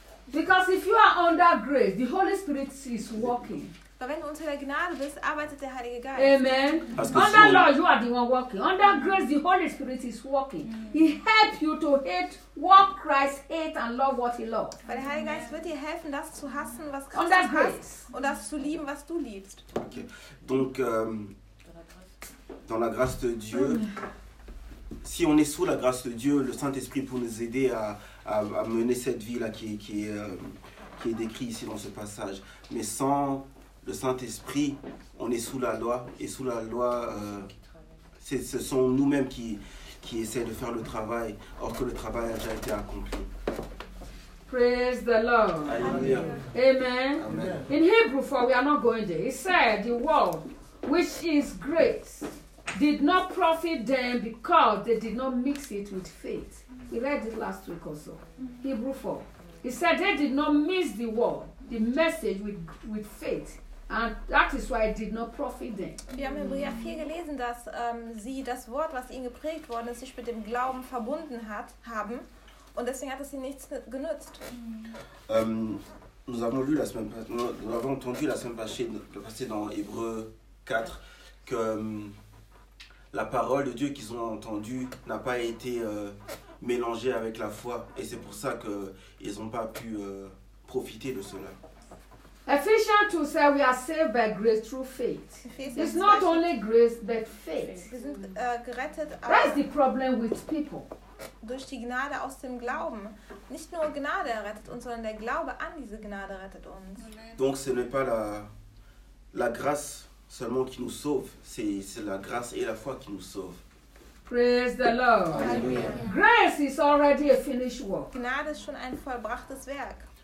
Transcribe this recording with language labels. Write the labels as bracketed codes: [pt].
[en] Because if you are under grace, the Holy Spirit is working. [de] Wenn du unter der Gnade bist, arbeitet der Heilige Geist. [en] Amen. Under law, you are the one working. Under grace, the Holy Spirit is working. He helps you to hate what Christ hates and love what he loves. Weil der Heilige Geist wird dir helfen, das zu hassen, was Christ hasst, und das zu lieben, was du liebst. Okay. [fr] Donc dans la grâce de Dieu, si on est sous la grâce de Dieu, le Saint-Esprit pour nous aider à mener cette vie-là qui est décrite ici dans ce passage. Mais sans le Saint-Esprit, on est sous la loi. Et sous la loi, ce sont nous-mêmes qui essaient de faire le travail, or que le travail a déjà été accompli. [en] Praise the Lord. [fr] Alléluia. [en] Amen. Amen. In Hebrew, for we are not going there. He said, the world, which is grace, did not profit them because they did not mix it with faith. We read it last week also. Hebrew 4. He said they did not mix the word, the message with faith. And that is why it did not profit them. [de] Wir haben in Hebräer 4 gelesen, dass sie das Wort, was ihnen geprägt worden ist, sich mit dem Glauben verbunden hat, haben. Und deswegen hat es ihnen nichts genützt. [fr] Nous avons entendu la semaine passée dans Hébreux 4 que la parole de Dieu qu'ils ont entendue n'a pas été mélangée avec la foi. Et c'est pour ça qu'ils n'ont pas pu profiter de cela. [en] Ephesians 2 says we are saved by grace through faith. It's not only grace, but faith. That's the problem with people. [de] Durch die Gnade aus dem Glauben. Nicht nur Gnade rettet uns, sondern der Glaube an diese Gnade rettet uns. [fr] Donc ce n'est pas la grâce seulement qui nous sauve, c'est la grâce et la foi qui nous sauvent. [en] Praise the Lord. Alleluia. Grace is already a finished work. [de] Gnade ist schon ein vollbrachtes Werk.